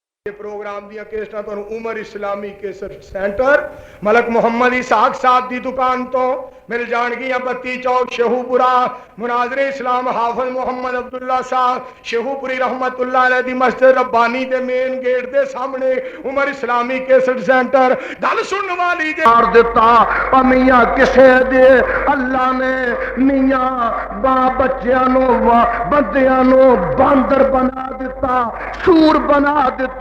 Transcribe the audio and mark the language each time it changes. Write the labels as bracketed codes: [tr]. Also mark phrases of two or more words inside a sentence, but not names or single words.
[pa] پروگرام دیاں کیسٹاں تہانوں عمر اسلامی کیسر سینٹر ملک محمد اسحاق صاحب دی دکان توں مل جانگیاں. 32 چوک شیخوپورہ. مناظرِ اسلام حافظ محمد عبداللہ صاحب شیخوپوری رحمۃ اللہ علیہ دی مسجد ربانی دے مین گیٹ دے سامنے عمر اسلامی کیسر سینٹر. گل سنن والی جے مار دتا میاں کسے دے اللہ نے میاں بچیاں نوں بندیاں نوں باندر بنا دتا، سور بنا دتا.